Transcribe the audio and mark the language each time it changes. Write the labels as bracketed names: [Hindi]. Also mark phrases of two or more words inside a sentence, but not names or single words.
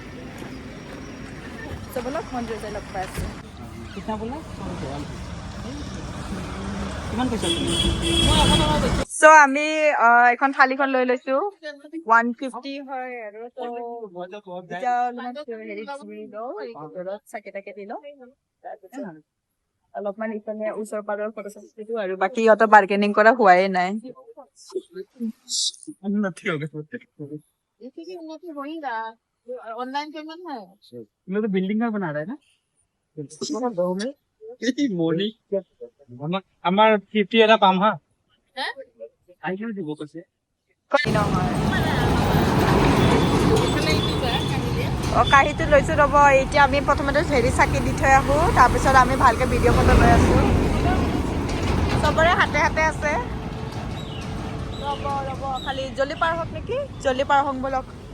[Assamese] চ' বলক মন্দিৰ যাই লগ পাই আছোঁ চ' আমি এখন থালিখন লৈ লৈছো 150 হয় আৰু এতিয়া হেৰি চাকি তাকি দি লওঁ অলপমান ইফালে ওচৰ পাৰৰ ফটো চটো আৰু বাকী ইহঁতৰ বাৰ্গেনিং কৰা হোৱাই নাই [English] online payment [Hindi] है ये तो बिल्डिंग का बना रहा है ना गाँव में [Assamese] মনি আমাৰ 50 এটা পাম হা আহিলে দিব কৈছে কাঁহীটো লৈছোঁ ৰ'ব এতিয়া আমি প্ৰথমতে হেৰি চাকি দি থৈ আহোঁ তাৰপিছত আমি ভালকৈ ভিডিঅ' ফটো লৈ আছোঁ চবৰে হাতে হাতে আছে ৰ'ব খালি জলদি পাৰ হওক নেকি জলদি পাৰ হওক বলক